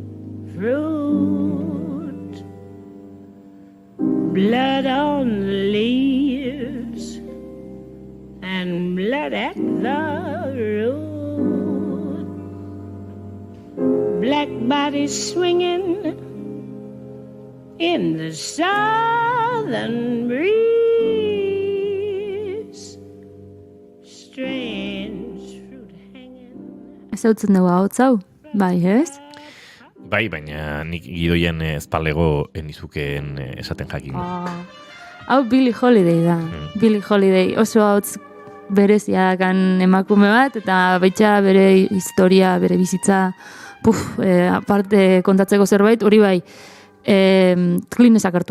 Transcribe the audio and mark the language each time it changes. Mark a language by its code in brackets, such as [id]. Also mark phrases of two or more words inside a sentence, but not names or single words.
[en] fruit, blood on the leaves and blood at the root, black bodies swinging in the southern breeze, strange fruit hanging. [eu] Ez hautzen dugu hau zau, bai, ez? Bai, baina nik gidoian ezpalego enizukeen esaten jakin. Hau Billie Holiday da. Billie Holiday oso hautz berezia dakan emakume bat, eta baitxa bere historia, bere bizitza, aparte kontatzeko zerbait, hori bai, klinezak hartu.